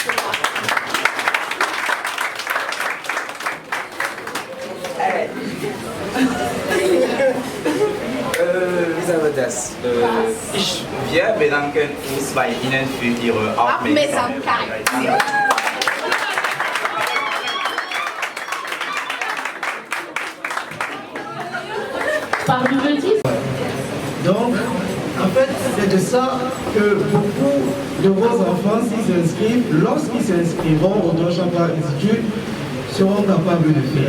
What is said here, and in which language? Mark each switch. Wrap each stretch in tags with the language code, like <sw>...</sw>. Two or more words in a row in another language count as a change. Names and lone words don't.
<de>Wie sagen wir das? Wir bedanken uns bei Ihnen für Ihre Aufmerksamkeit.</de> <fr>Par du petit. Donc, en fait, c'est de ça que beaucoup de vos enfants, s'ils s'inscrivent, lorsqu'ils s'inscriront au Deutsche Institut, seront capables de faire.</fr>